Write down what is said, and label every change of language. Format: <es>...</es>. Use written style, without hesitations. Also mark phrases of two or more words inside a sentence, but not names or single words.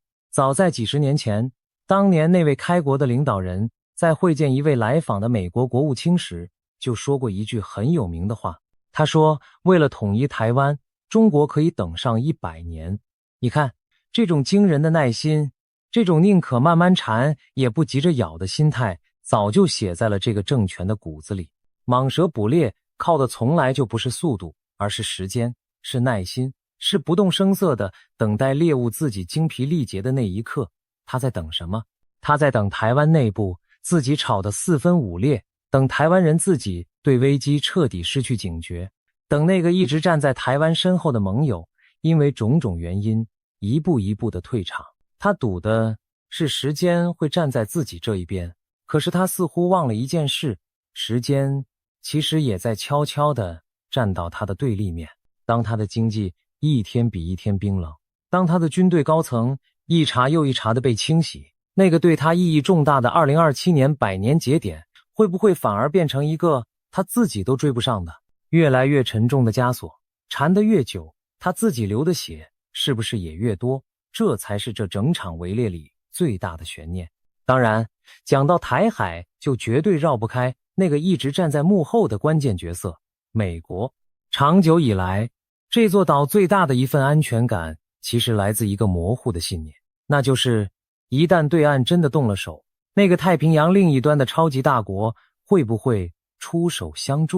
<zh>早在幾十年前，當年那位開國的領導人在會見一位來訪的美國國務卿時，就說過一句很有名的話。他說，為了統一台灣，中國可以等上100年。你看，這種驚人的耐心，這種寧可慢慢纏也不急着咬的心態，早就寫在了這個政權的骨子裡。蟒蛇捕獵靠的從來就不是速度，而是時間，是耐心，是不動聲色的等待獵物自己精疲力竭的那一刻。他在等什麼？他在等台灣內部自己吵得四分五裂，等台灣人自己對危機徹底失去警覺，等那個一直站在台灣身後的盟友因為種種原因一步一步的退場。他賭的是時間會站在自己這一邊，可是他似乎忘了一件事，時間其實也在悄悄地站到他的对立面。當他的經濟一天比一天冰冷，當他的軍隊高層一茬又一茬的被清洗，那個對他意義重大的2027年100年節點，會不會反而變成一個他自己都追不上的越來越沉重的枷鎖？纏得越久，他自己流的血是不是也越多？這才是這整場圍獵裡最大的懸念。當然，講到台海，就絕對繞不開那個一直站在幕後的關鍵角色——美國。長久以來，這座島最大的一份安全感，其實來自一個模糊的信念，那就是一旦對岸真的動了手，那個太平洋另一端的超級大國會不會出手相助？</zh>